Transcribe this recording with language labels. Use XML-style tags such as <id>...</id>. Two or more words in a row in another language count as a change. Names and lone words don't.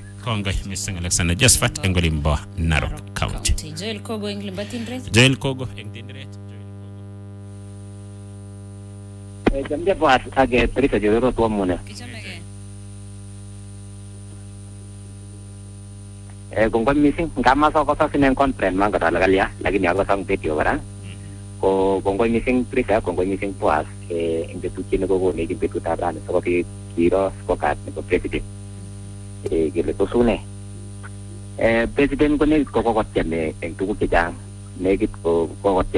<kln>Kongoi mising Alexander Josephat eng olimbo Narok County. Joel Kogo eng Limbatindret. Joel Kogo eng Tindret. Jamja Boaz age Teresa Jodoro tuamune. Kongoi mising ngama soko sa sinen conference mangkatala kalia lakini ako sang video bara. Ko kongoi mising Teresa, kongoi mising Boaz eng betutien nekokone eng betutab rani sikobit kiro skokat nebo president. Kele tosune. President ko nekit kokotiem eng tuguk chechang, nekit kokotiem.</kln>